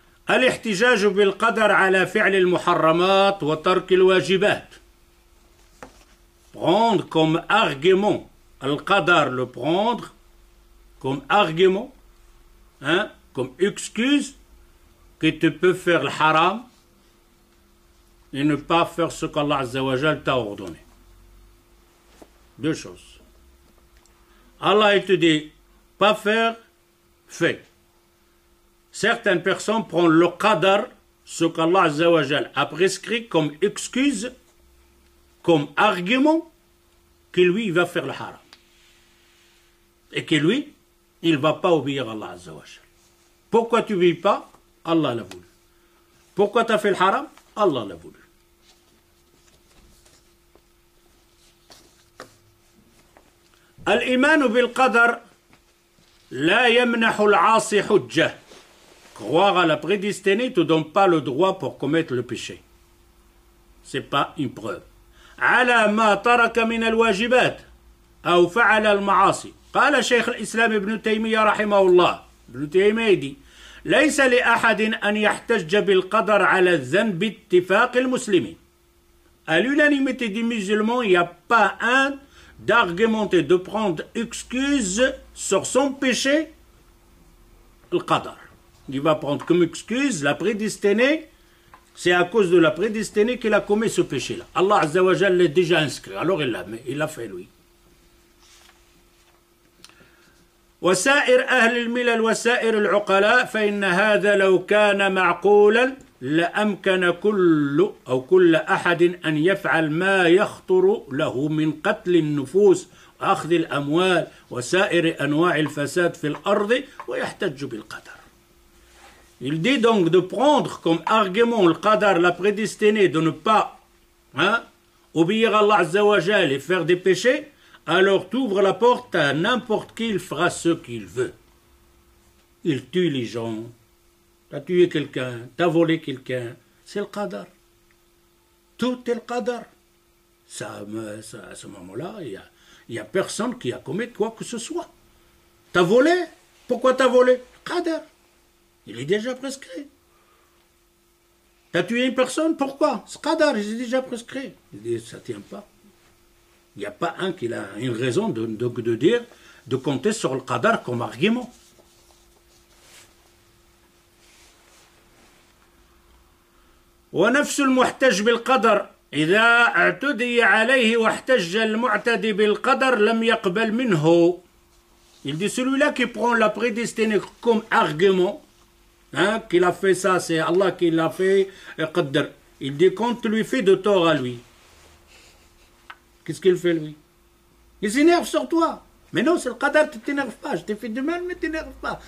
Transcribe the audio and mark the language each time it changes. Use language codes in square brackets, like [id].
[ar] الاحتجاج بالقدر على فعل المحرمات وترك الواجبات. [fr] Prendre comme argument, al-qadar, le prendre comme argument, hein, comme excuse que tu peux faire le haram et ne pas faire ce qu'Allah Azza wa Jal t'a ordonné. Deux choses. Allah il te dit, pas faire, fais. Certaines personnes prennent le qadar, ce qu'Allah Azza wa Jal a prescrit comme excuse, comme argument, que lui, il va faire le haram. Et que lui, il ne va pas obéir à Allah Azza wa Jal. Pourquoi tu n'obéis pas? Allah l'a voulu. Pourquoi tu as fait le haram? Allah l'a voulu. [ar] الإيمان بالقدر لا يمنح العاصي حجة. [fr] Croire à la prédestinée ne te donne pas le droit pour commettre le péché. Ce n'est pas une preuve. [ar] على ما ترك من الواجبات أو فعل المعاصي. قال شيخ الإسلام ابن تيمية رحمه الله. ابن تيمية dit ليس لأحد أن يحتج بالقدر على الذنب باتفاق المسلمين. [fr] À l'unanimité des musulmans, il n'y a pas un d'argumenter, de prendre excuse sur son péché, le qadar. Il va prendre comme excuse la prédestinée, c'est à cause de la prédestinée qu'il a commis ce péché-là. Allah Azza wa Jalla l'a déjà inscrit, alors il l'a fait lui. [ar] وسائر أهل الملل وسائر العقلاء فإن هذا لو كان معقولا لأمكن كل أحد أن يفعل ما يخطر له من قتل النفوس وأخذ الأموال وسائر أنواع الفساد في الأرض ويحتج بالقدر. [fr] Il dit donc de prendre comme argument le qadar, la prédestinée, de ne pas obéir à Allah Azza wa Jal et faire des péchés, alors tu ouvres la porte à n'importe qui, il fera ce qu'il veut. Il tue les gens, tu as tué quelqu'un, tu as volé quelqu'un, c'est le qadar. Tout est le qadar. Ça, à ce moment-là, il n'y a personne qui a commis quoi que ce soit. T'as volé? Pourquoi t'as volé? Qadar. Il est déjà prescrit. T'as tué une personne? Pourquoi? C'est Qadar, il est déjà prescrit. Il dit, ça ne tient pas. Il n'y a pas un qui a une raison de dire, de compter sur le Qadar comme argument. [ar] ونفس المحتج بالقدر إذا اعتدي عليه واحتج المعتدي بالقدر لم يقبل منه. [fr] Il dit celui-là qui prend la prédestinée comme argument, hein, qu'il a fait ça, c'est Allah qui l'a fait, qadr. Il dit quand tu lui fais de tort à lui, qu'est-ce qu'il fait lui? Il s'énerve sur toi. Mais non, c'est le qadar, tu t'énerves pas. Je t'ai fait de mal, mais tu t'énerves pas.